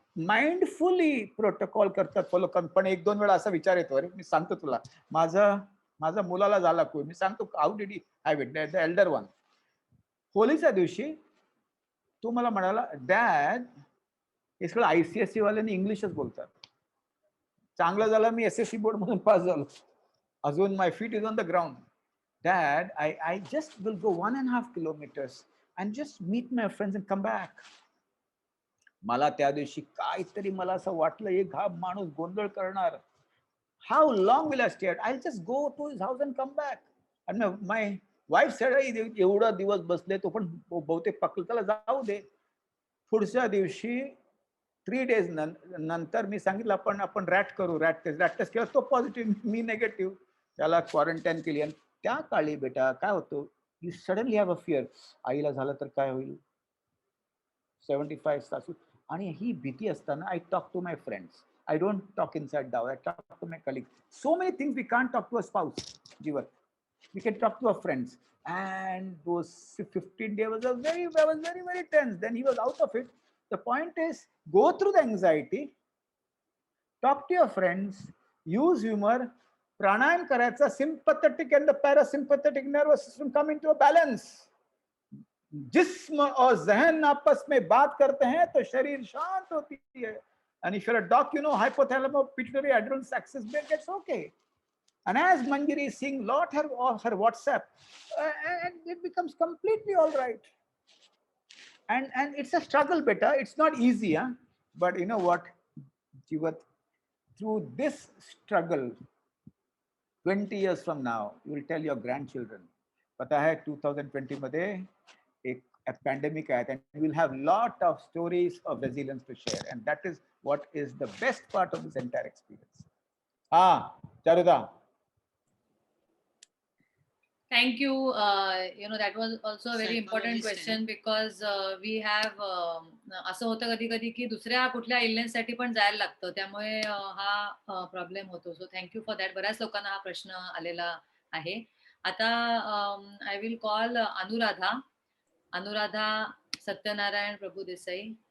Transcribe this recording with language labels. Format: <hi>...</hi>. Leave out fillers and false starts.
<mr>Mindfully protocol करतात, follow करतात. पण 1-2 वेळा असा विचार येतो, अरे मी सांगतो तुला, माझ्या मुलाला झाला कोविड, मी सांगतो</mr> <en>How did he have it, the elder one.</en> <mr>होलीच्या दिवशी तो मला म्हणाला, डॅड, हे सगळं ICSE वाल्यांनी इंग्लिशच बोलतात. चांगलं झालं मी SSC बोर्ड मधून पास झालो. अजून</mr> <en>My feet is on the ground. Dad, I just will go 1.5 kilometers and just meet my friends and come back.</en> <mr>मला त्या दिवशी काहीतरी मला असं वाटलं, एक हा माणूस गोंधळ करणार.</mr> <en>How long will I stay? I just go to his house and come back. आणि my wife said,</en> <mr>एवढा दिवस बसले, तो पण बहुतेक पकडला, त्याला जाऊ दे. पुढच्या दिवशी 3 days नंतर मी सांगितलं, आपण रॅट करू, रॅट टेस्ट केला, तो पॉझिटिव्ह, मी निगेटिव्ह. त्याला क्वारंटाईन केली. आणि त्या काळी बेटा काय होतं,</mr> <en>you suddenly have a fear,</en> <mr>आईला झालं तर काय होईल, 75 सासू. आणि ही भीती असताना</mr> <en>I talk to my friends. I don't talk inside Dow. I talk to my colleagues. So many things we can't talk to a spouse, Jeevan. We can talk to our friends. And those 15 days was very, very tense. Then he was out of it. The point is, go through the anxiety, talk to your friends, use humor,</en> <mr>pranayam करायचा,</mr> <en>sympathetic and the parasympathetic nervous system come into a balance.</en> <hi>जिस्म और जहन आपस में बात करते हैं तो शरीर शांत होती है.</hi> <en>And if you're a doc, you know, hypothalamus pituitary adrenal axis gets okay. And as Manjari is seeing lot her WhatsApp, and it becomes completely all right. And it's a struggle, beta. It's not easy, huh? But you know what, Jivat, through this struggle, 20 years from now, you will tell your grandchildren,</en> <hi>पता है 2020 मध्ये एक pandemic आया,</hi> <en>and we will have lot of stories of resilience to share, and that is what is the best part of this entire experience. Charuda. Thank you. That was also a very important Psychologist question because we have</en> <mr>असं होतं कधी कधी की दुसऱ्या कुठल्या illness साठी पण जायला लागतं, त्यामुळे हा प्रॉब्लेम होतो.</mr> <en>So thank you for that.</en> <mr>बऱ्याच लोकांना हा प्रश्न आलेला आहे. आता</mr> <en>I will call Anuradha Satyanarayan Prabhudesai.</en>